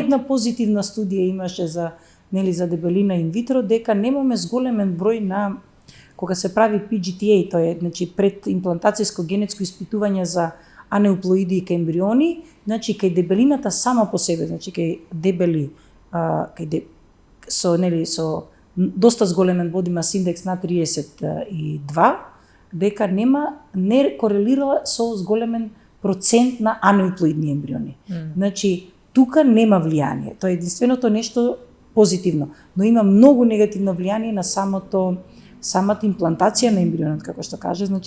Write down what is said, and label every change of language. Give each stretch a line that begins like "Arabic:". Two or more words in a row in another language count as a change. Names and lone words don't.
Macedonian: една позитивна студија имаше за за дебелина инвитро, дека немаме зголемен број на кога се прави PGTA, тоа е значи предимплантацијско генетско испитување за анеуплоиди и ембриони, значи кај дебелината сама по себе, значи кај дебели со доста зголемен
English: body mass index
Macedonian: на 32, дека не корелира со зголемен процент на анеуплоидни ембриони. Значи, тука нема влијание. Тоа е единственото нешто позитивно, но има многу негативно влијание на самата имплантација на ембрионот, како што каже, значи